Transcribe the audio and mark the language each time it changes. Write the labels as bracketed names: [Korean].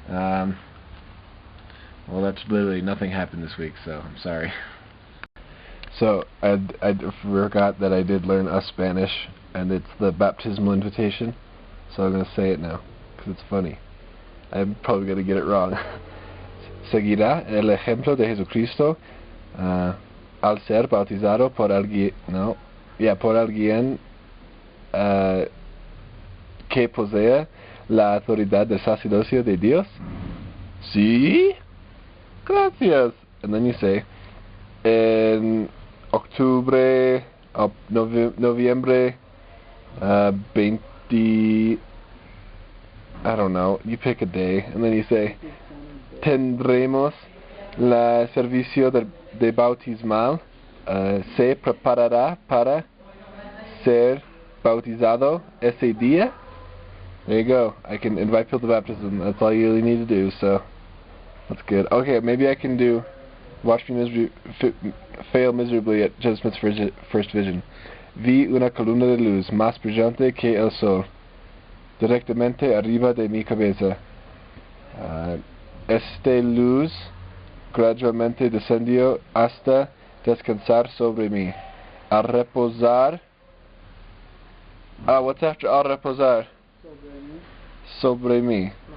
[English] Well, that's literally nothing happened this week, so I'm sorry. So I forgot that I did learn a Spanish, and it's the baptismal invitation. So I'm gonna say it now. Because it's funny. I'm probably going to get it wrong. [Spanish] Seguirá el ejemplo de Jesucristo al ser bautizado por alguien, por alguien que posea la autoridad del sacerdocio de Dios. Sí, gracias. [English] And then you say, [Spanish] en octubre, noviembre 20. [English] I don't know, you pick a day, and then you say, [Spanish] tendremos la servicio de bautismal, se preparará para ser bautizado ese día. [English] There you go, I can invite people to baptism, that's all you really need to do, so that's good. Okay, maybe I can do, watch me fail miserably at Joseph Smith's first vision. [Spanish] Vi una columna de luz, más brillante que el sol, directamente arriba de mi cabeza. Esta luz gradualmente descendió hasta descansar sobre mí. Al reposar. [English] What's after [Spanish] al reposar? Sobre mí.